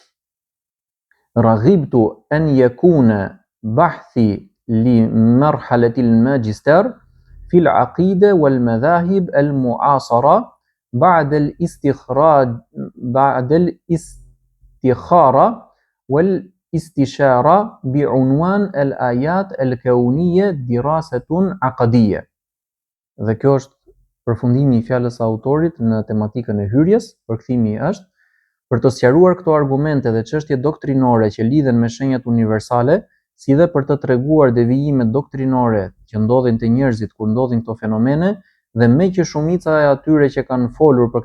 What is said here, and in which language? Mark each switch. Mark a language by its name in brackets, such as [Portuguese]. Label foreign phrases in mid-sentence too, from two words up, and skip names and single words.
[Arabic] رغبت أن يكون بحثي لمرحلة الماجستير في العقيدة والمذاهب المعاصرة بعد الاستخارة والاستشارة بعنوان الآيات الكونية دراسة عقدية." [Albanian] Dhe kjo është përfundimi i fjalës së autorit në tematikën e hyrjes. Përkthimi është: për të sqaruar këto argumente dhe çështje doktrinore që lidhen me shenjat universale, si dhe për të treguar devijimet doktrinore që ndodhin te njerëzit kur ndodhin këto fenomene, Dhe me që shumica e atyre që kanë folur për